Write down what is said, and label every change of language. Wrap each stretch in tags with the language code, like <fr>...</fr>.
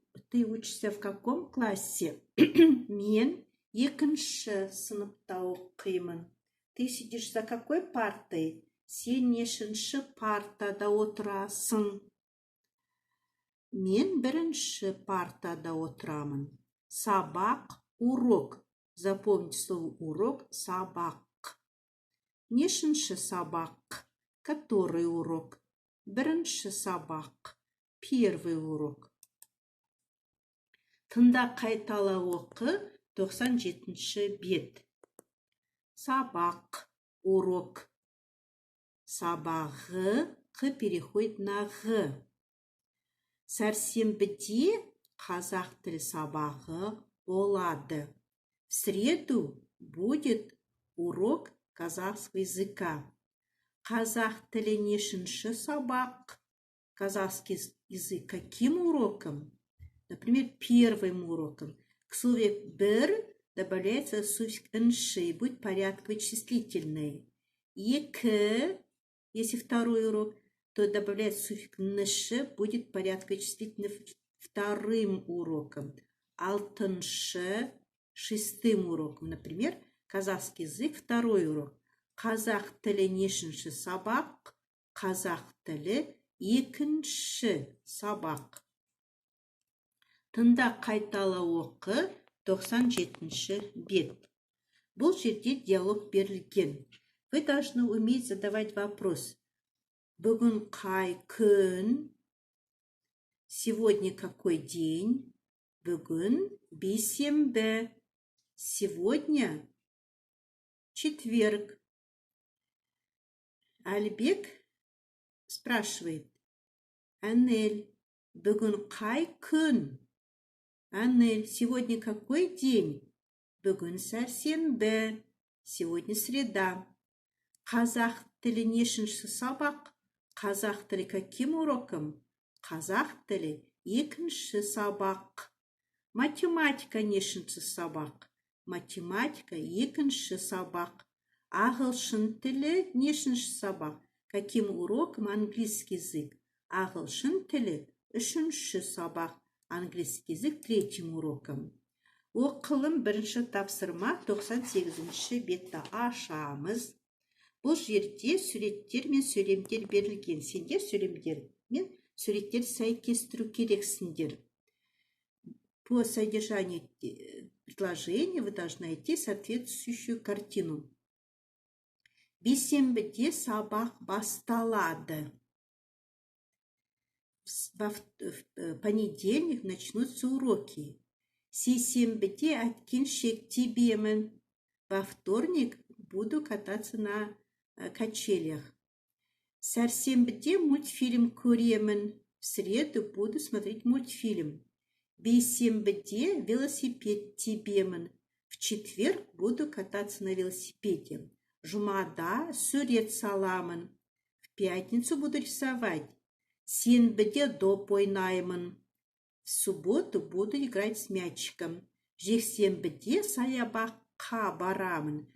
<ru>Ты учишься в каком классе?</ru> <kk>Мен екінші сыныпта оқимын.</kk> <ru>Ты сидишь за какой партой?</ru> <kk>Сен нешінші партада отырасың? Мен бірінші партада отырамын.</kk> <ru>Сабақ, урок. Запомните слово урок, сабақ.</ru> <kk>Нешінші сабақ?</kk> <ru>Который урок?</ru> <kk>Бірінші сабақ.</kk> <ru>Первый урок.</ru> <kk>Тыңда қайтала оқы. 97-ші бет. Сабақ, урок. Сабағы, қы</kk> <ru>переходит на</ru> <kk>ғы. Сәрсенбіде қазақ тілі сабағы болады.</kk> <ru>В среду будет урок казахского языка.</ru> <kk>Қазақ тілі нешінші сабақ?</kk> <ru>Казахский язык каким уроком? Например, первым уроком. К слову «бір» добавляется суффикс «нши», будет порядок вычислительный. Екі, если второй урок, то добавляется суффикс «нши», будет порядок вычислительный вторым уроком. Алтыншы, шестым уроком. Например, казахский язык, второй урок.</ru> <kk>Қазақ тілі нешінші сабақ? Қазақ тілі екінші сабақ. Тыңда қайтала оқы. 97-ші бет. Бұл жерде диалог берілген.</kk> <ru>Вы должны уметь задавать вопрос.</ru> <kk>Бүгін қай күн?</kk> <ru>Сегодня какой день?</ru> <kk>Бүгін бейсенбі.</kk> <ru>Сегодня четверг.</ru> <kk>Альбек спрашивает. Анель, бүгін қай күн?</kk> <ru>Анель, сегодня какой день?</ru> <kk>Бүгін сәрсенбі.</kk> <ru>Сегодня среда.</ru> <kk>Қазақ тілі нешінші сабақ? Қазақ тілі</kk> <ru>каким уроком?</ru> <kk>Қазақ тілі екінші сабақ. Математика нешінші сабақ? Математика екінші сабақ. Ағылшын тілі нешінші сабақ?</kk> <ru>Каким уроком? Английский язык.</ru> <kk>Ағылшын тілі үшінші сабақ.</kk> <ru>Английский язык третьим уроком.</ru> <kk>Оқылым бірінші тапсырма 98-ші бетті ашамыз. Бұл жерде суреттер мен сөйлемдер берілген. Сендер сөйлемдер мен суреттер сәйкестіру керексіңдер.</kk> <ru>По содержанию предложения вы должны найти соответствующую картину.</ru> <kk>Бейсенбіде сабақ басталады.</kk> <ru>В понедельник начнутся уроки.</ru> <kk>Сейсенбіде әткеншек тебемін.</kk> <ru>Во вторник буду кататься на качелях.</ru> <kk>Сәрсенбіде мультфильм көремін.</kk> <ru>В среду буду смотреть мультфильм.</ru> <kk>Бейсенбіде велосипед тебемін.</kk> <ru>В четверг буду кататься на велосипеде.</ru> <kk>Жұмада сурет саламын.</kk> <ru>В пятницу буду рисовать.</ru> <kk>Сенбіде доп ойнаймын.</kk> <ru>В субботу буду играть с мячиком.</ru> <kk>Жексенбіде саябаққа барамын.</kk>